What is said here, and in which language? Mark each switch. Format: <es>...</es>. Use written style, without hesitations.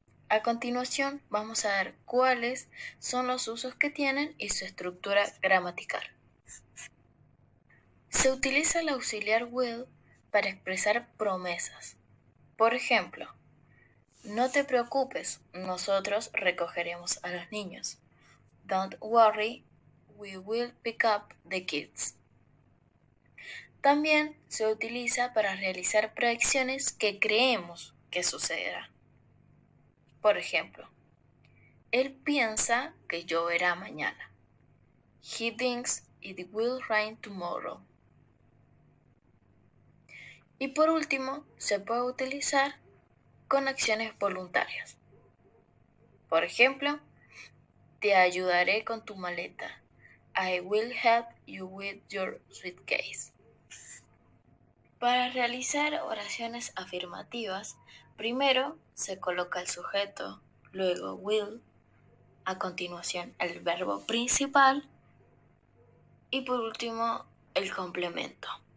<es>A continuación, vamos a ver cuáles son los usos que tienen y su estructura gramatical. Se utiliza el auxiliar will para expresar promesas. Por ejemplo, no te preocupes, nosotros recogeremos a los niños.</es> <en>Don't worry, we will pick up the kids.</en> <es>También se utiliza para realizar predicciones que creemos que sucederán. Por ejemplo, él piensa que lloverá mañana.</es> <en>He thinks it will rain tomorrow.</en> <es>Y por último, se puede utilizar con acciones voluntarias. Por ejemplo, te ayudaré con tu maleta.</es> <en>I will help you with your suitcase.</en> <es>Para realizar oraciones afirmativas, primero se coloca el sujeto, luego will, a continuación el verbo principal y por último el complemento.</es>